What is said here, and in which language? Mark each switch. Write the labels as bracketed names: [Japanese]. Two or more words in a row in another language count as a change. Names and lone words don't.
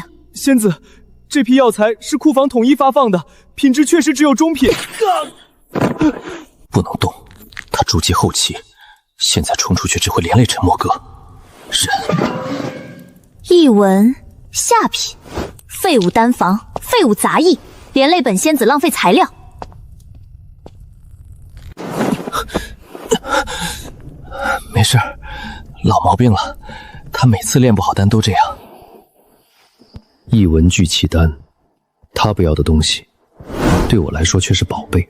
[Chinese] 仙子，這批藥材是庫房統一發放的，品質確實只有中品。不能動，他築基後期，現在衝出去只會連累沉默哥。人。一文下品，廢物丹房，廢物雜役，連累本仙子浪費材料。沒事， 老毛病了，他每次炼不好丹都这样。一文聚气丹，他不要的东西，对我来说却是宝贝。